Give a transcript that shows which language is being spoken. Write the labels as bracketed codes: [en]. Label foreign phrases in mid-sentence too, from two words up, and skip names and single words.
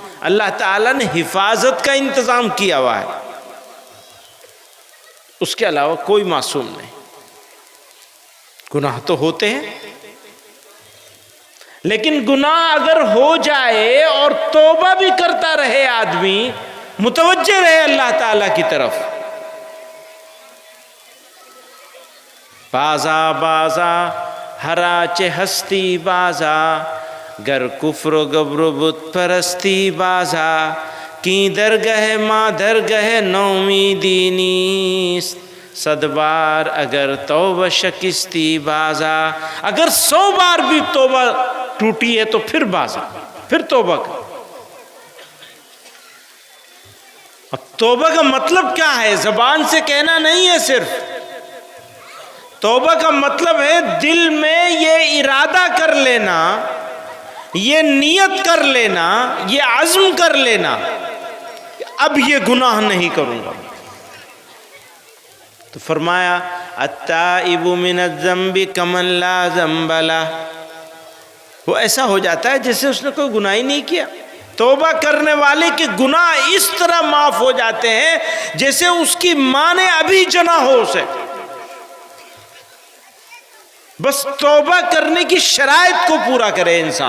[ur] اللہ تعالیٰ نے حفاظت کا انتظام کیا ہوا ہے، اس کے علاوہ کوئی معصوم نہیں. گناہ تو ہوتے ہیں، لیکن گناہ اگر ہو جائے اور توبہ بھی کرتا رہے، آدمی متوجہ رہے اللہ تعالیٰ کی طرف. [fa] بازا بازا ہرا چہ ہستی بازا، گر کفر و گبر و بت پرستی بازا، کی درگہ ماں درگہ نومیدی نیست، صد بار اگر توبہ شکستی بازا. [ur] اگر 100 بار بھی توبہ ٹوٹی ہے تو پھر بازا، پھر توبہ کر. اب توبہ کا مطلب کیا ہے؟ زبان سے کہنا نہیں ہے صرف. توبہ کا مطلب ہے دل میں یہ ارادہ کر لینا، یہ نیت کر لینا، یہ عزم کر لینا کہ اب یہ گناہ نہیں کروں گا. تو فرمایا [ar] التائب من الذنب کمن لا ذنب لہ، [ur] وہ ایسا ہو جاتا ہے جیسے اس نے کوئی گناہ ہی نہیں کیا. توبہ کرنے والے کے گناہ اس طرح معاف ہو جاتے ہیں جیسے اس کی ماں نے ابھی جنا ہو اسے. بس توبہ کرنے کی شرائط کو پورا کرے انسان.